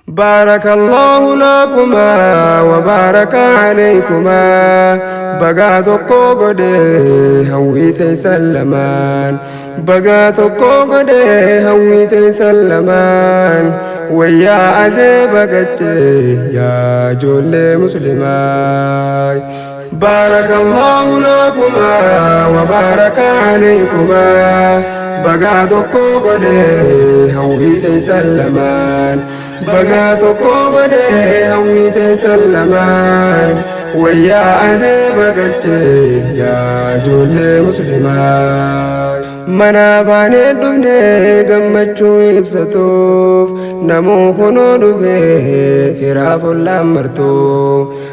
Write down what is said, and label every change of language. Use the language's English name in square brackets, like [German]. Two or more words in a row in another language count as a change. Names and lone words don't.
[Arabic] بارك الله لكما وبارك عليكما. [Oromo] Bagaa tokko godhe hawwii teessan lamaan. Bagaa tokko godhe hawwii teessan lamaan. Wayyaa adeeba gache yaa ijoollee muslimaa. [Arabic] بارك الله لكما وبارك عليكما. [Oromo] Bagaa tokko godhe hawwii teessan lamaan. Bagaa tokko godhe hawwii teessan lamaan. Wayyaa adeeba gache yaa ijoollee muslimaa. Mana baanee dhufne gammachuu ibsatuuf namuu kunoo dhufe firaa follaan martuu.